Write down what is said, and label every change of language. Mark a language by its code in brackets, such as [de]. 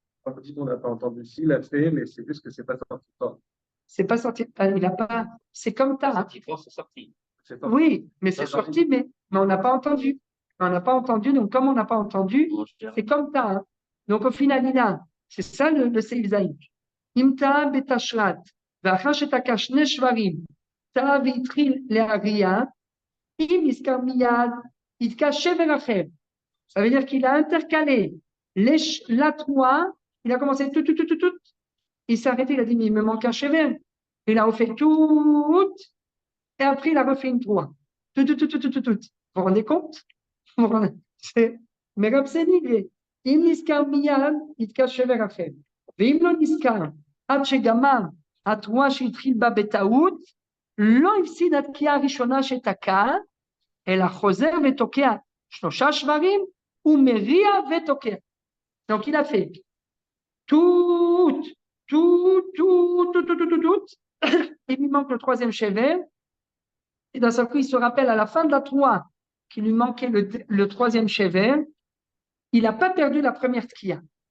[fr] On dit qu'on n'a pas entendu s'il a fait, mais c'est juste que c'est pas sorti fort. C'est pas sorti, il n'a pas, c'est comme ça. Sorti fort, c'est sorti. Oui, mais c'est sorti, mais on n'a pas entendu. On n'a pas entendu, donc comme on n'a pas entendu, c'est comme ça. Hein. Donc au final, il a, c'est ça le Seif Zayin. [he] Imta betashrat, ואחר שתקע שני שברים, טעה והתחיל להריע, אם נזכר מיד, יתקע שבר אחר. [fr] Ça veut dire qu'il a intercalé la trois, il a commencé tout, il s'est arrêté, il a dit, mais il me manque un chevet. Il a refait tout, et après il a refait une trois. Tout. Vous vous rendez compte? [he] Mais Rabseni, אם נזכר מיד, יתקע שבר אחר. ואם לא נזכר, עד שגמר התרועה שהתחיל בה בטעות, לא הפסיד התקיעה הראשונה שתקע, אלא חוזר ותוקע 3 שברים, ומריע ותוקע. [fr] Donc il a fait tout, il lui manque le troisième chevet, et d'un seul coup il se rappelle à la fin de la troua qu'il lui manquait le troisième chevet, il n'a pas perdu la première tkiya.